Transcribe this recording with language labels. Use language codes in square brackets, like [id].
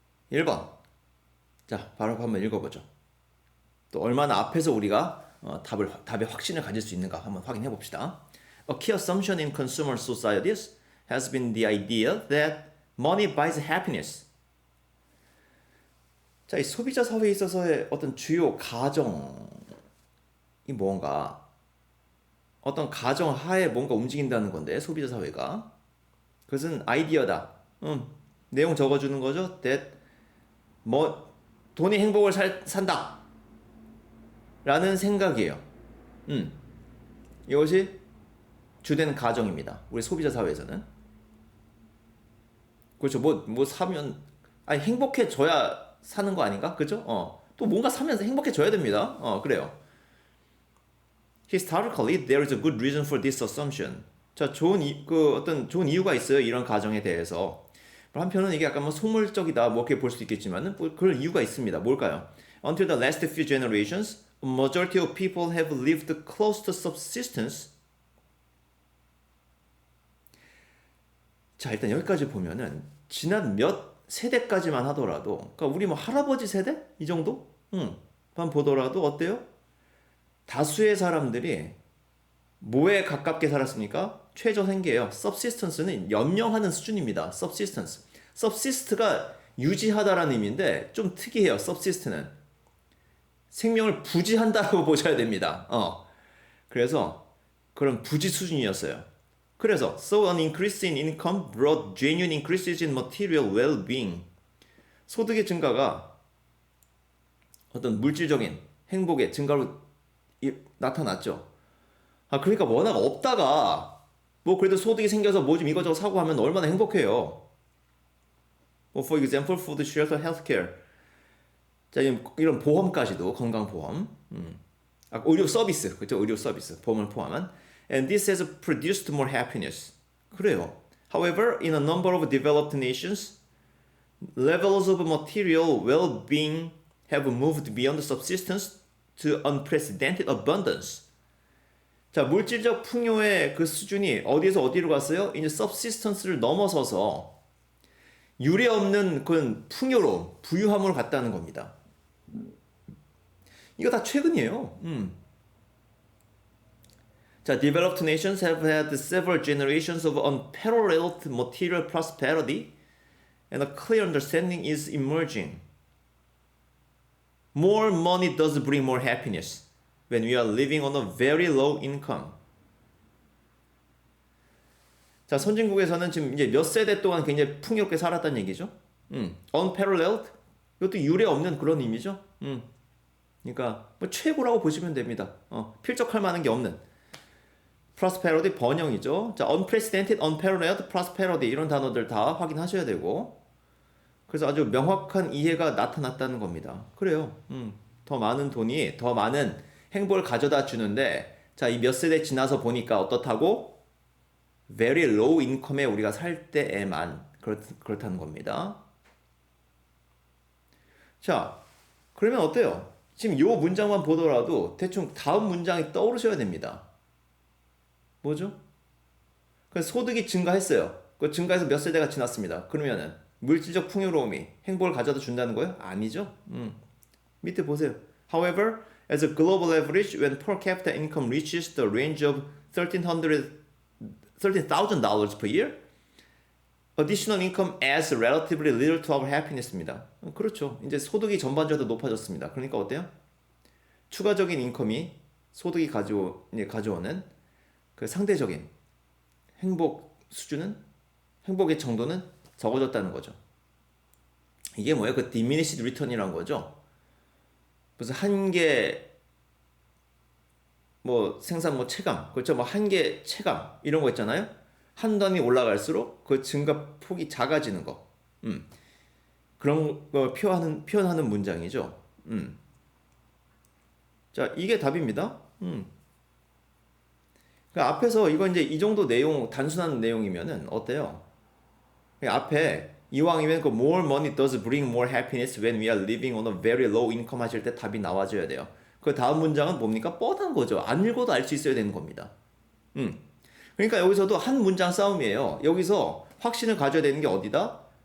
[ko] 일 번. 자, 바로 한번 읽어보죠. 또 얼마나 앞에서 우리가 답의 확신을 가질 수 있는가 한번 확인해 봅시다. [en] A key assumption in consumer societies has been the idea that money buys happiness. [ko] 자, 이 소비자 사회에 있어서의 어떤 주요 가정이 뭔가, 어떤 가정 하에 뭔가 움직인다는 건데, 소비자 사회가. 그것은 아이디어다. 내용 적어주는 거죠. that 뭐 돈이 행복을 산다 라는 생각이에요. 이것이 주된 가정입니다. 우리 소비자 사회에서는. 그렇죠. 뭐 사면, 아니, 행복해져야 사는 거 아닌가? 그죠? 또 뭔가 사면서 행복해져야 됩니다. 그래요. [en] Historically, there is a good reason for this assumption. [ko] 자, 어떤 좋은 이유가 있어요. 이런 가정에 대해서. 한편은 이게 약간 뭐 속물적이다, 뭐 이렇게 볼 수도 있겠지만은, 뭐 그럴 이유가 있습니다. 뭘까요? [en] Until the last few generations, a majority of people have lived close to subsistence. [ko] 자, 일단 여기까지 보면은 지난 몇 세대까지만 하더라도, 그러니까 우리 뭐 할아버지 세대 이 정도, 만 보더라도 어때요? 다수의 사람들이 뭐에 가깝게 살았습니까? 최저 생계예요. subsistence는 연명하는 수준입니다. subsist가 유지하다라는 의미인데 좀 특이해요. subsist는 생명을 부지한다라고 보셔야 됩니다. 그래서 그런 부지 수준이었어요. 그래서 [en] so an increase in income brought genuine increases in material well-being. [ko] 소득의 증가가 어떤 물질적인 행복의 증가로 나타났죠. 그러니까 워낙 없다가 뭐 그래도 소득이 생겨서 뭐 좀 이거저거 사고 하면 얼마나 행복해요. 뭐 [en] for example, food, shelter, healthcare. [ko] 자, 이런 보험까지도 건강보험, 의료 서비스, 그죠? 의료 서비스, 보험을 포함한. [en] And this has produced more happiness. [ko] 그래요. [en] However, in a number of developed nations, levels of material well-being have moved beyond subsistence to unprecedented abundance. [ko] 자, 물질적 풍요의 그 수준이 어디에서 어디로 갔어요? 이제 subsistence를 넘어서서 유례 없는 그런 풍요로움, 부유함으로 갔다는 겁니다. 이거 다 최근이에요. [en] 자, developed nations have had several generations of unparalleled material prosperity, and a clear understanding is emerging. More money does bring more happiness when we are living on a very low income. [ko] 자, 선진국에서는 지금 이제 몇 세대 동안 굉장히 풍요롭게 살았다는 얘기죠. unparalleled, 이것도 유례 없는 그런 의미죠. 그러니까 뭐 최고라고 보시면 됩니다. 필적할 만한 게 없는. prosperity 번영이죠. 자, unprecedented, unparalleled, prosperity 이런 단어들 다 확인하셔야 되고, 그래서 아주 명확한 이해가 나타났다는 겁니다. 그래요. 더 많은 돈이 더 많은 행복을 가져다 주는데, 자, 이 몇 세대 지나서 보니까 어떻다고? [en] very low income [ko] 에 우리가 살 때에만 그렇다는 겁니다. 자, 그러면 어때요? 지금 요 문장만 보더라도 대충 다음 문장이 떠오르셔야 됩니다. 뭐죠? 그래서 소득이 증가했어요. 그 증가해서 몇 세대가 지났습니다. 그러면은 물질적 풍요로움이 행복을 가져다 준다는 거예요? 아니죠. 밑에 보세요. [en] However, as a global average, when per capita income reaches the range of $13,000 per year, additional income adds relatively little to our happiness입니다. [ko] 그렇죠. 이제 소득이 전반적으로 높아졌습니다. 그러니까 어때요? 추가적인 인컴이 소득이 가져오는 그 상대적인 행복 수준은, 행복의 정도는 적어졌다는 거죠. 이게 뭐예요? 그 diminished return이란 거죠. 무슨 한계 뭐 생산 뭐 체감, 그렇죠? 뭐 한계 체감 이런 거 있잖아요. 한 단위 올라갈수록 그 증가 폭이 작아지는 거. 그런 거 표현하는 문장이죠. 자, 이게 답입니다. 그 앞에서 이거 이제 이 정도 내용, 단순한 내용이면은 어때요? 그 앞에 이왕이면 그 [en] more money does bring more happiness when we are living on a very low income [ko] 하실 때 답이 나와줘야 돼요. 그 다음 문장은 뭡니까? 뻔한 거죠. 안 읽어도 알 수 있어야 되는 겁니다. 그러니까 여기서도 한 문장 싸움이에요. 여기서 확신을 가져야 되는 게 어디다?